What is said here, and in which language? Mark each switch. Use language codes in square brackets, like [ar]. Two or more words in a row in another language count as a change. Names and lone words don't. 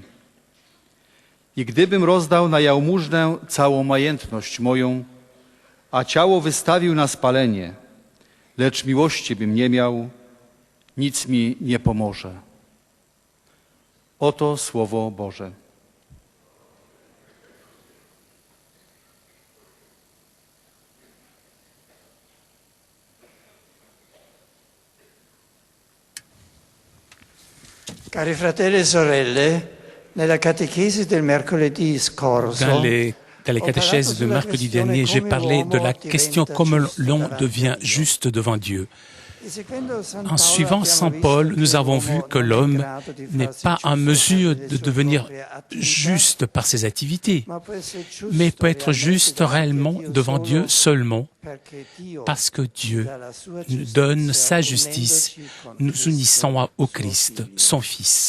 [pl] I gdybym rozdał na jałmużnę całą majętność moją, a ciało wystawił na spalenie, lecz miłości bym nie miał, nic mi nie pomoże. Oto Słowo Boże. [it] Cari fratelli e sorelle, nella catechesi del mercoledì scorso, [fr] Dans les catéchèses de mercredi dernier, j'ai parlé de la question comment l'homme devient juste devant Dieu. En suivant Saint Paul, nous avons vu que l'homme n'est pas en mesure de devenir juste par ses activités, mais peut être juste réellement devant Dieu seulement parce que Dieu nous donne sa justice, nous unissant au Christ, son Fils.